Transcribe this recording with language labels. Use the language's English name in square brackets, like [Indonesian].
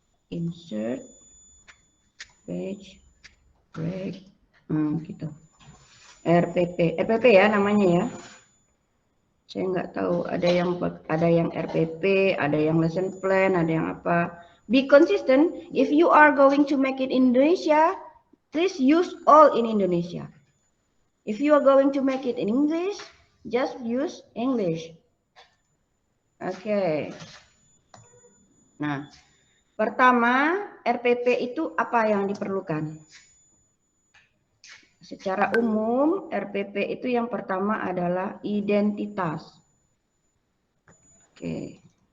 [English] Insert page break. Gitu. [Indonesian] RPP ya namanya ya. Saya nggak tahu ada yang RPP, ada yang lesson plan, ada yang apa. [English] Be consistent. If you are going to make it in Indonesia, please use all in Indonesia. If you are going to make it in English, just use English. [Indonesian] Oke. Nah, pertama RPP itu apa yang diperlukan? Secara umum, RPP itu yang pertama adalah identitas. Oke.